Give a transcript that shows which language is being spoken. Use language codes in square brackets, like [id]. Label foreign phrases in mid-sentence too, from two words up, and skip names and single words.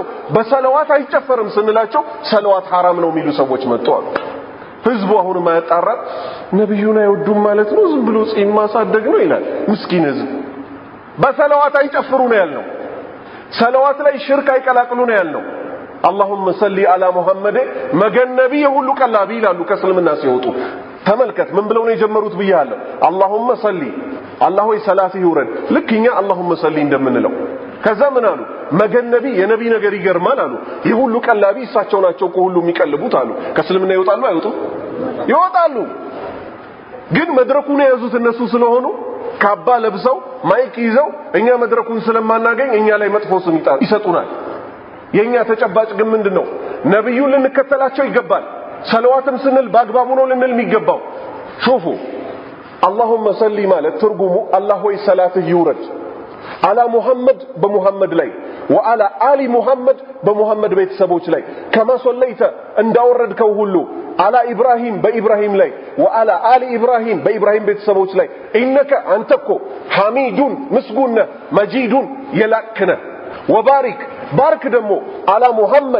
[am] በሰለዋት አይጨፈርም ስንላቸው ሰለዋት ሐራም ነው የሚሉ ሰዎች መጥተዋል። ህዝቡ አሁንም አያጣራ ነብዩን አይወዱም ማለት ነው ዝም ብሎ ጺም ማሳደግ ነው ይላል። ምስኪን ህዝብ በሰለዋት አይጨፍሩ ነው ያልነው። ሰለዋት ላይ ሽርክ አይቀላቅሉ ነው ያልነው። [ar] اللهم صل على محمد [am] መገን ነብይ ሁሉ ቀላቢ ይላሉ ከእስልምና ሲወጡ። ተመልከት ምን ብለው ነው የጀመሩት ብያለሁ። [ar] اللهم صل [am] አላህ ሆይ ሰላትህ ይውረድ ልክኛ [ar] اللهم صل [am] እንደምንለው። ከዛ ምን አሉ? መገን ነብይ የነብይ ነገር ይገርማል አሉ። ይህ ሁሉ ቀላቢ እሳቸው ናቸው እኮ ሁሉ የሚቀልቡት አሉ። ከእስልምና ይወጣሉ አይወጡም? ይወጣሉ። ግን መድረኩን የያዙት እነሱ ስለሆኑ ካባ ለብሰው ማይክ ይዘው እኛ መድረኩን ስለማናገኝ እኛ ላይ መጥፎ ስም ይሰጡናል። የኛ ተጨባጭ ግን ምንድነው? ነብዩን ልንከተላቸው ይገባል። ሰለዋትም ስንል በአግባቡ ነው ልንል የሚገባው። ሹፉ [ar] اللهم صل [am] ማለት ትርጉሙ አላህ ሆይ ሰላትህ ይውረድ [ar] على محمد [am] በሙሐመድ ላይ ወአላ [ar] آل محمد [am] በሙሐመድ ቤተሰቦች ላይ [ar] كما صليت [am] እንዳወረድከው ሁሉ [ar] على إبراهيم [am] በኢብራሂም ላይ [ar] وعلى آل إبراهيم [am] በኢብራሂም ቤተሰቦች ላይ ኢነከ አንተኮ ሐሚዱን ምስጉነ መጂዱን የላክነ ወባሪክ ባርክ ደግሞ [ar] على محمد